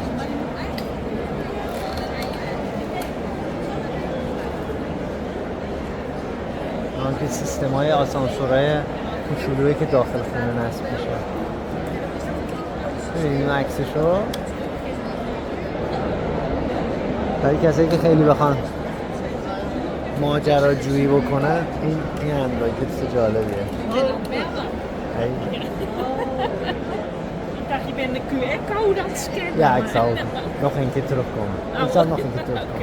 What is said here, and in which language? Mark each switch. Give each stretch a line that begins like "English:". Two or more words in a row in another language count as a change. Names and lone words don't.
Persian: که سیستم های آسانسورهای کوچولویی که داخل خونه نصب میشه. ببینیم عکسشو. برای کسایی که خیلی بخوان ماجراجویی بکنن این اندروید چیز جالبیه.
Dutch: Je bent de QR-code aan het scannen. Ja, ik zal nog een keer terugkomen. Ik zal nog een keer terugkomen.